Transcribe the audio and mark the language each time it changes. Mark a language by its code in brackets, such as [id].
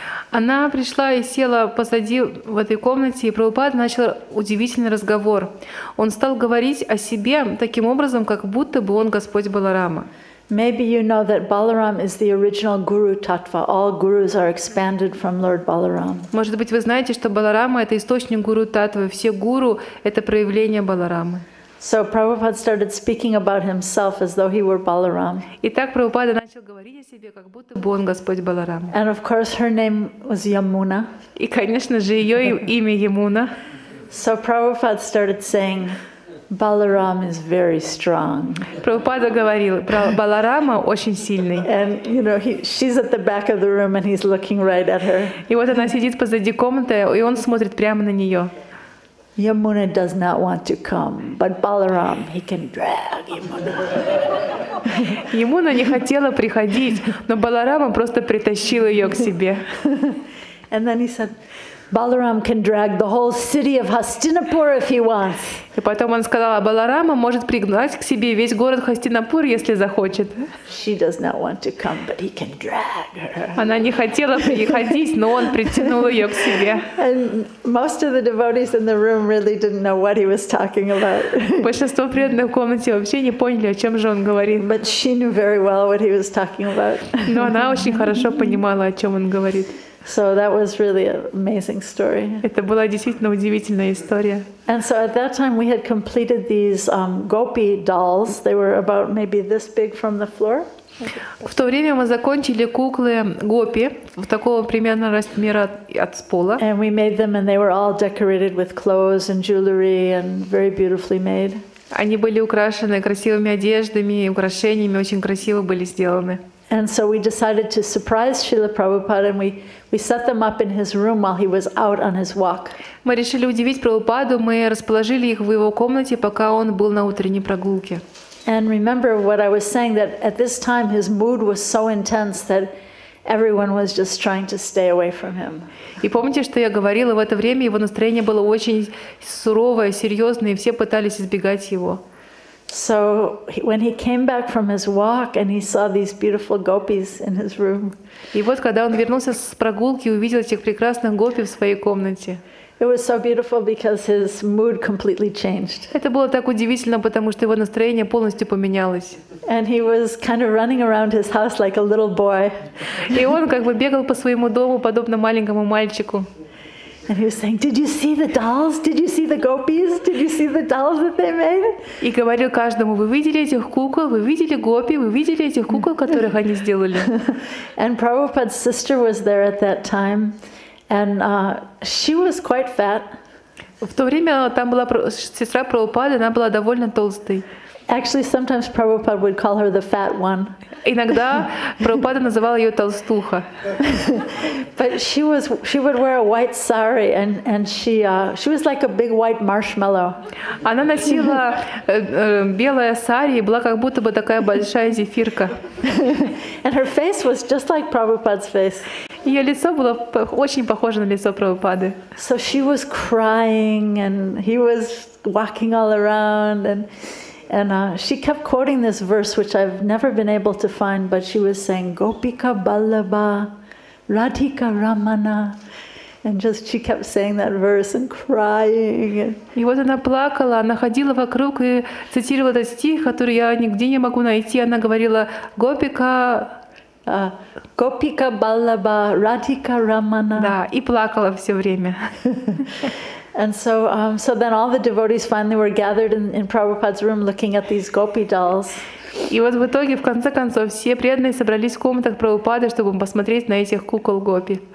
[ru] Она пришла и села позади в этой комнате, и Прабхупада начал удивительный разговор. Он стал говорить о себе таким образом, как будто бы он Господь Баларама. [en] Maybe you know that Balaram is the original Guru Tattva. All gurus are expanded from Lord Balaram. [ru] Может быть, вы знаете, что Баларама — это источник Гуру Таттвы. Все гуру — это проявление Баларамы. [en] So Prabhupada started speaking about himself as though he were Balaram. [ru] И так Прабхупада начал говорить о себе, как будто бы он Господь Баларам. [en] And of course her name was Yamuna. [ru] И, конечно же, ее имя Ямуна. [en] So Prabhupada started saying, Balaram is very strong. [ru] Прабхупада говорил, Баларама очень сильный. [en] And you know, she's at the back of the room and he's looking right at her. [ru] И вот она сидит позади комнаты, и он смотрит прямо на нее. [en] Yamuna does not want to come, but Balaram, he can drag Yamuna. [ru] Ямуна не хотела приходить, но Баларама просто притащил ее к себе. [en] And then he said, Balaram can drag the whole city of Hastinapur if he wants. [ru] И потом он сказал, Баларама может пригнать к себе весь город Хастинапур, если захочет. [en] She does not want to come, but he can drag her. [ru] Она не хотела приходить, но он притянул ее к себе. [en] And most of the devotees in the room really didn't know what he was talking about. [ru] Большинство преданных в комнате вообще не поняли, о чем же он говорит. [en] But she knew very well what he was talking about. [ru] Но она очень хорошо понимала, о чем он говорит. [en] So that was really an amazing story. [ru] Это была действительно удивительная история. [en] And so at that time we had completed these gopi dolls. They were about maybe this big from the floor. [ru] В то время мы закончили куклы гопи в такого примерно размера от пола. [en] And we made them, and they were all decorated with clothes and jewelry and very beautifully made. [ru] Они были украшены красивыми одеждами, украшениями, очень красиво были сделаны. [en] And so we decided to surprise Шрила Прабхупада, and we set them up in his room while he was out on his walk. [ru] Мы решили удивить Прабхупаду, мы расположили их в его комнате, пока он был на утренней прогулке. [en] And remember what I was saying, that at this time his mood was so intense that everyone was just trying to stay away from him. [ru] И помните, что я говорила, в это время его настроение было очень суровое, серьезное, и все пытались избегать его. [en] So when he came back from his walk and he saw these beautiful gopis in his room, [ru] и вот, когда он вернулся с прогулки и увидел этих прекрасных гопи в своей комнате, [en] it was so beautiful because his mood completely changed. [ru] это было так удивительно, потому что его настроение полностью поменялось. [en] And he was kind of running around his house like a little boy. [ru] И он как бы бегал по своему дому, подобно маленькому мальчику. [en] And he was saying, "Did you see the dolls? Did you see the gopis? Did you see the dolls that they made?" [ru] И говорил каждому: вы видели этих кукол, вы видели гопи, вы видели этих кукол, которых они сделали. [en] And Prabhupada's sister was there at that time, and she was quite fat. [ru] В то время там была сестра Прабхупады, она была довольно толстой. [en] Actually, sometimes Prabhupada would call her the fat one. [ru] Иногда Прабхупада называл ее толстуха. [en] But she would wear a white sari, and she was like a big white marshmallow. [ru] Она носила белое сари и была как будто бы такая большая зефирка. [en] And her face was just like Prabhupada's face. [ru] Ее лицо было очень похоже на лицо Прабхупады. [en] So she was crying, and he was walking all around, and she kept quoting this verse, which I've never been able to find, but she was saying, [sa] Gopika Ballabha, Radhika Ramana. [en] And she kept saying that verse and crying. [ru] И вот она плакала, она ходила вокруг и цитировала этот стих, который я нигде не могу найти. Она говорила Гопика... [sa] Gopika Ballabha, Radhika Ramana. [ru] Да, и плакала все время. [en] And so then all the devotees finally were gathered in Prabhupada's room looking at these gopi dolls. [ru] И вот в итоге, в конце концов, все преданные собрались в комнатах Прабхупады, чтобы посмотреть на этих кукол гопи.